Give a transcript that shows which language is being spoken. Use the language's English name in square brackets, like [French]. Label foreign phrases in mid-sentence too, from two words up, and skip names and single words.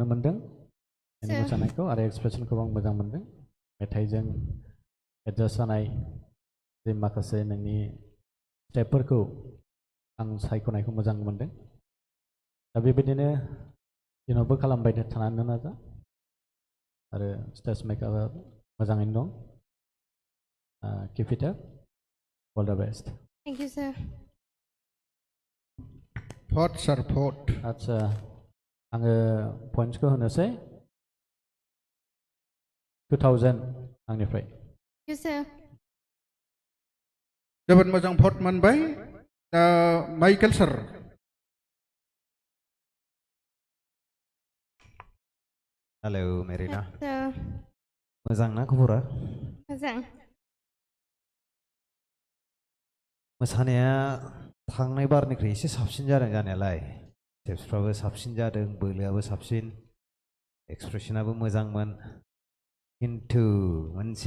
[Bodo] मोनदों नोंनि मोसानायखौ आरो एक्सप्रेसनखौबो आं मोजां मोनदों मेथाइजों एडजास्ट जानाय जे माखासे नोंनि स्टेपफोरखौ आं सायख'नायखौ मोजां मोनदों दा बेबायदिनो इयुनावबो खालामबाय थानो नाजा आरो [English] stage makeup [Bodo] मोजाङैनो दं [English] keep it up all the best Thank you, sir. vote sir vote [Bodo] आदसा आङो पइन्ट्सखौ होनोसै 2000 आंनिफ्राय [English] Thank you, sir. [Bodo] जोबोद मोजां भट मोनबाय दा माइकेल सार [English] हेलौ मेरिना Sir, [Bodo] मोजां ना खबरा मोजां. मोसानाया थांनाय बारनिख्रुइ एसे साबसिन जादों जानायालाय स्टेप्सफ्राबो साबसिन जादों बोलोआबो साबसिन एक्सप्रेसनाबो मोजांमोन खिन्थु मोनसे